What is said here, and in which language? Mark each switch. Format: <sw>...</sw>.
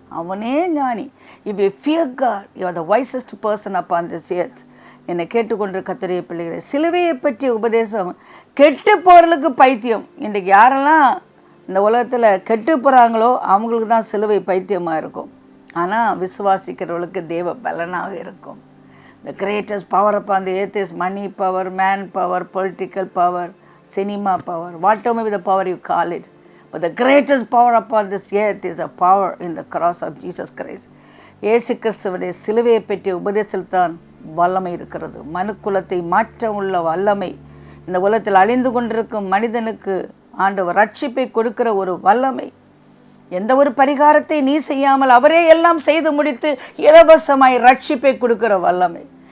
<ta>அவனே ஞானி.</ta> <en>If you fear God, you are the wisest person upon this earth.</en> <ta>என்னை கேட்டுக்கொண்டு கர்த்தருடைய பிள்ளைகளை, சிலுவையை பற்றிய உபதேசம் கெட்டு போகிறதுக்கு பைத்தியம். இன்றைக்கு யாரெல்லாம் இந்த உலகத்தில் கெட்டு போகிறாங்களோ அவங்களுக்கு தான் சிலுவை பைத்தியமாக இருக்கும். ஆனால் விசுவாசிக்கிறவர்களுக்கு தேவ பலனாக இருக்கும்.</ta> <en>The greatest power upon the earth is money power, man power, political power, cinema power, whatever may be the power you call it. But the greatest power upon this earth is the power in the cross of Jesus Christ.</en> <ta>இயேசு கிறிஸ்துவுடைய சிலுவையை பற்றிய உபதேசத்தில் தான் வல்லமை இருக்கிறது. மனுக்குலத்தை மாற்ற உள்ள வல்லமை, இந்த உலகத்தில் அழிந்து கொண்டிருக்கும் மனிதனுக்கு ஆண்டவர் ரட்சிப்பை கொடுக்கிற ஒரு வல்லமை. எந்த ஒரு பரிகாரத்தை நீ செய்யாமல் அவரே எல்லாம் செய்து முடித்து இலவசமாய் ரட்சிப்பை கொடுக்கிற வல்லமை.</ta>